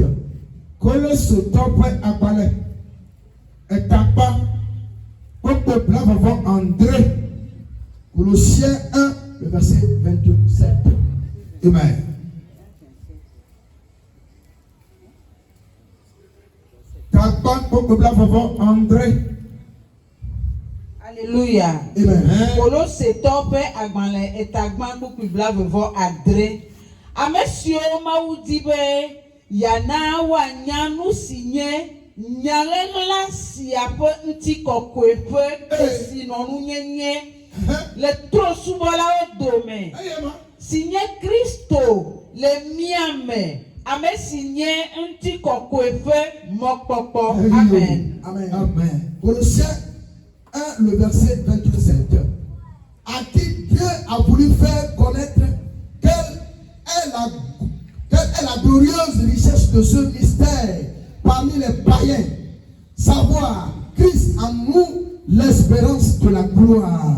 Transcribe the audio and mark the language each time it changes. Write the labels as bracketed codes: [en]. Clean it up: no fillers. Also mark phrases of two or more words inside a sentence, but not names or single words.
[fr] Colossiens 1, le verset 27. Amen. Alléluia. Amen. [ee] Colossiens tope agbale etagban kpukpu blavevɔ adre. Amesio mawu di be yana wanya nu si nye nyalela sia ƒe ŋutikɔkɔe ƒe kesinɔnu nyenye le trosubɔlawo dome si nye Kristo le mía me. Ame si nye ŋutikɔkɔe ƒe mɔkpɔkpɔ. Amen. [fr] Amen. Amen. Colossiens 1, le verset 27. À qui Dieu a voulu faire connaître quelle est la glorieuse richesse de ce mystère parmi les païens, savoir Christ en nous l'espérance de la gloire.